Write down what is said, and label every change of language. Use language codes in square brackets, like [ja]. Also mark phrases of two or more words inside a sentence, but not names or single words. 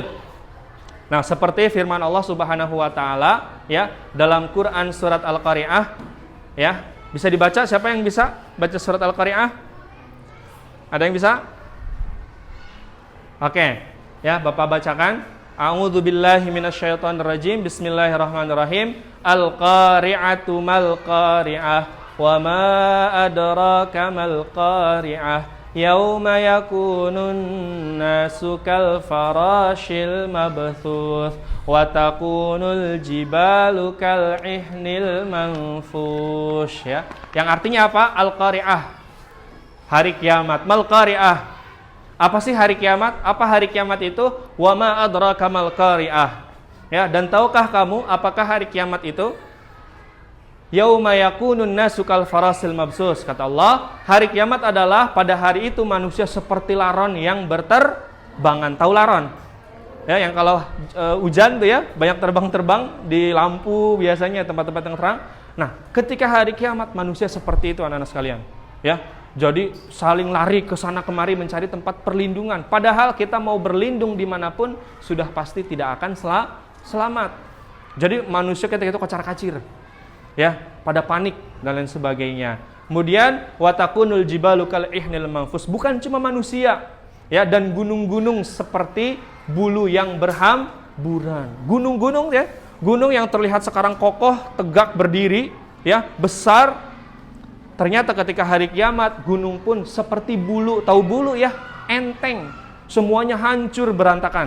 [id] Nah, seperti firman Allah [ar] سبحانه وتعالى [id] ya dalam Quran surat Al-Qari'ah ya. Bisa dibaca? Siapa yang bisa baca surat Al-Qari'ah? Ada yang bisa? Oke. Ya, Bapak bacakan. [ar] أعوذ بالله من الشيطان الرجيم. بسم الله الرحمن الرحيم. القارعة ما القارعة وما أدراك ما القارعة. يوم يكون الناس كالفراش المبثوث وتكون الجبال كالعهن المنفوش. [id] Ya, yang artinya apa? Al-qari'ah, hari kiamat. [ar] ما القارعة, [id] apa sih hari kiamat? Apa hari kiamat itu? [ar] وما أدراك ما القارعة. [id] Ya, dan tahukah kamu apakah hari kiamat itu? [ar] يوم يكون الناس كالفراش المبثوث, [id] kata Allah, hari kiamat adalah pada hari itu manusia seperti laron yang berterbangan. Tahu laron? Ya, yang kalau hujan tuh ya, banyak terbang-terbang di lampu biasanya tempat-tempat yang terang. Nah, ketika hari kiamat manusia seperti itu anak-anak sekalian. Ya, jadi saling lari ke sana kemari mencari tempat perlindungan. Padahal kita mau berlindung dimanapun sudah pasti tidak akan selamat. Jadi manusia ketika itu kocar-kacir. Ya, pada panik dan lain sebagainya. [ar] Kemudian وتكون الجبال كالعهن المنفوش, [id] bukan cuma manusia, ya, dan gunung-gunung seperti bulu yang berhamburan. Gunung-gunung ya, gunung yang terlihat sekarang kokoh, tegak berdiri, ya, besar. Ternyata ketika hari kiamat gunung pun seperti bulu, tahu bulu ya, enteng, semuanya hancur berantakan.